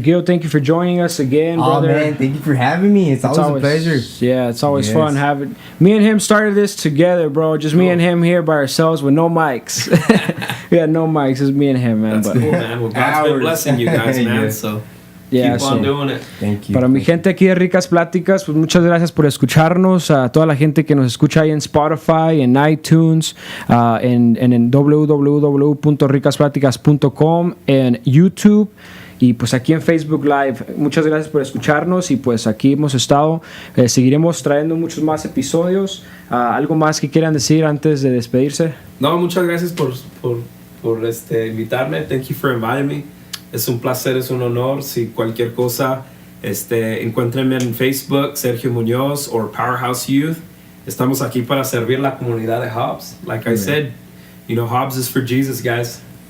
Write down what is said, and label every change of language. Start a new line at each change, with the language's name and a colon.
English: Gil, thank you for joining us again, brother. Oh, man, thank you for having me. It's always a pleasure. Yeah, it's always fun having... Me and him started this together, bro. Just me and him here by ourselves with no mics. We had no mics. It's me and him, man. That's cool, man. Well, God's been blessing you guys, man. So Yeah, Keep on doing it. Thank you.
Spanish: Para mi gente aquí de Ricas Pláticas, pues muchas gracias por escucharnos. A toda la gente que nos escucha ahí en Spotify, en iTunes, en www.ricaspláticas.com, en YouTube y pues aquí en Facebook Live. Muchas gracias por escucharnos y pues aquí hemos estado. Seguiremos trayendo muchos más episodios. ¿Algo más que quieran decir antes de despedirse? No, muchas gracias por invitarme.
English: Thank you for inviting me.
Spanish: Es un placer, es un honor. Si cualquier cosa, encuéntrenme en Facebook, Sergio Muñoz o PowerHouse Youth. Estamos aquí para servir la comunidad de Hobbs.
English: Like I said, Hobbs is for Jesus, guys.